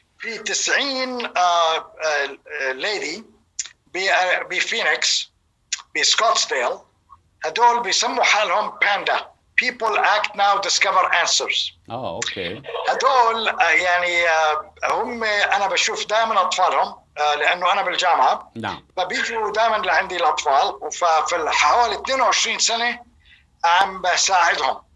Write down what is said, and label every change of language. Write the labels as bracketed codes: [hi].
[ar] في 90 ليدي بفينيكس بسكوتسديل، هدول بيسموا حالهم باندا. [en] People act now, discover answers. [ar] أوكي. هدول يعني هم أنا بشوف دائما أطفالهم لأنه أنا بالجامعة. نعم. فبيجوا دائما لعندي الأطفال، ففي حوالي 22 سنة عم بساعدهم.